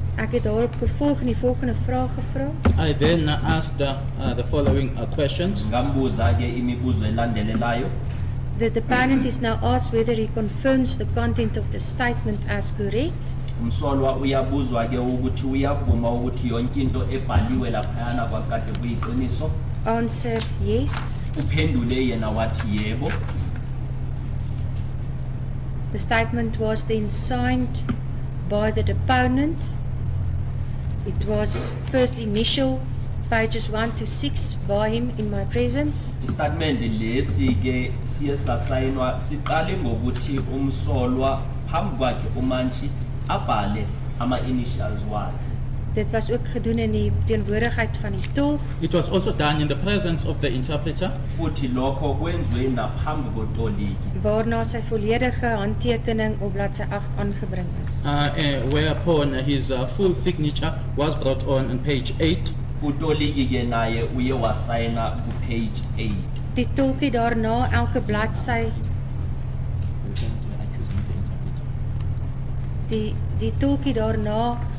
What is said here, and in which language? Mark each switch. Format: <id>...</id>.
<af>Ek het daarop gevolg en die volgende vraag gevra.</af> <en>I then asked the following questions.</en> <zu>Ngambuza ke imibuzo elandelelayo.</zu> <en>The deponent is now asked whether he confirms the content of the statement as correct.</en> <zu>Umsolwa uyabuzwa ke ukuthi uyavuma ukuthi yonke into ebhaliwe laphayana kwakade kuyiqiniso.</zu> <en>Answer, yes.</en> <zu>Uphendule yena wathi yebo.</zu> <en>The statement was then signed by the deponent. It was first initial pages 1 to 6 by him in my presence.</en> <zu>Istatement lesi ke siye sasayinwa siqale ngokuthi umsolwa phambi kwakhe uMantshi abhale ama initials wakhe.</zu> <af>Dit was ook gedoen in die teenwoordigheid van die tolk.</af> <en>It was also done in the presence of the interpreter.</en> <zu>Futhi lokho kwenziwe naphambi kotoliki.</zu> <af>Waarna sy volledige handtekening op bladsy 8 aangebring is.</af> <en>Whereupon his full signature was brought on page 8.</en> <zu>Utoliki ke naye uye wasayina ku page 8.</zu> <af>Die tolk het daarna elke bladsy die tolk het daarna</af>